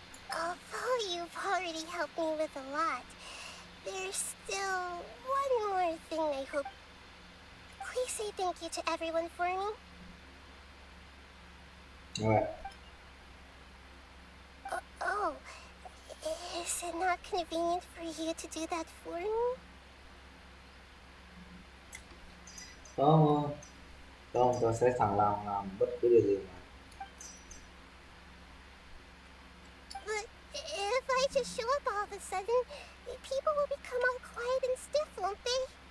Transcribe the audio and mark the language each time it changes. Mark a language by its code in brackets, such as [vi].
[en] Although you've already helped me with a lot, there's still one more thing I hope. Please say thank you to everyone for me. [vi] Rồi. [en] Oh, is it not convenient for you to do that for me? [vi] Không, không, tôi sẽ sẵn lòng làm bất cứ điều gì mà. [en] But if I just show up all of a sudden, people will become all quiet and stiff, won't they?